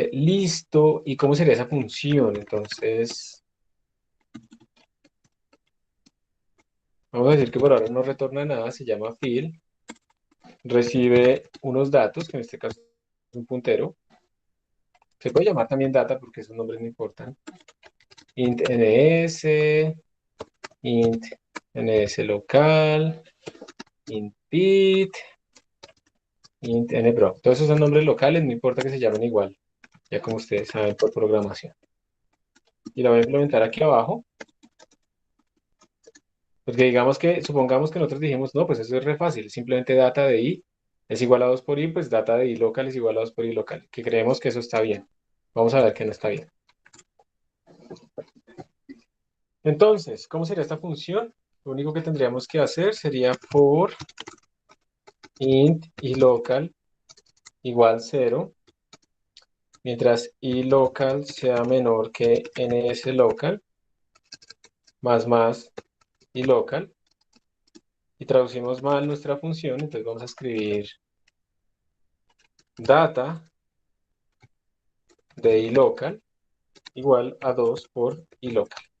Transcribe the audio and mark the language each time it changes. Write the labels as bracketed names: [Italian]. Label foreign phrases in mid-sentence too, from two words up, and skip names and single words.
[Spanish] ¿Y cómo sería esa función? Entonces, vamos a decir que por ahora no retorna nada, se llama fill, recibe unos datos, que en este caso es un puntero. Se puede llamar también data porque esos nombres no importan. Int ns, int ns local, int bit, int nbro. Todos esos son nombres locales, no importa que se llamen igual, ya como ustedes saben por programación. Y la voy a implementar aquí abajo, porque digamos que, supongamos que nosotros dijimos, no, pues eso es re fácil, simplemente data de i es igual a 2 por i, pues data de i local es igual a 2 por i local, que creemos que eso está bien. Vamos a ver que no está bien. Entonces, ¿cómo sería esta función? Lo único que tendríamos que hacer sería for int i local igual 0, mientras i local sea menor que ns local, más i local, y traducimos mal nuestra función, entonces vamos a escribir data de i local igual a 2 por i local.